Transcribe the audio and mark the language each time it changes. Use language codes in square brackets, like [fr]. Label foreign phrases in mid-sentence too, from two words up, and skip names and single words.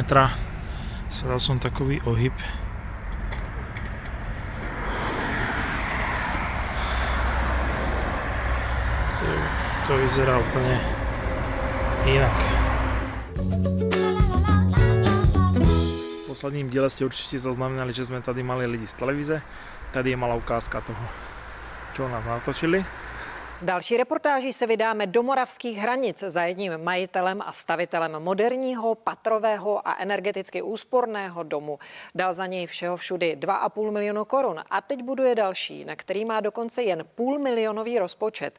[sk] Svedal som takový ohyb. To vyzerá úplne inak. V posledním diele ste určite zaznamenali, že sme tady mali lidi z televize. Tady je malá ukázka toho, čo nás natočili. [cs] S další reportáží se vydáme do moravských hranic za jedním majitelem a stavitelem moderního, patrového a energeticky úsporného domu. Dal za něj všeho všudy 2,5 milionu korun a teď buduje další, na který má dokonce jen půlmilionový rozpočet.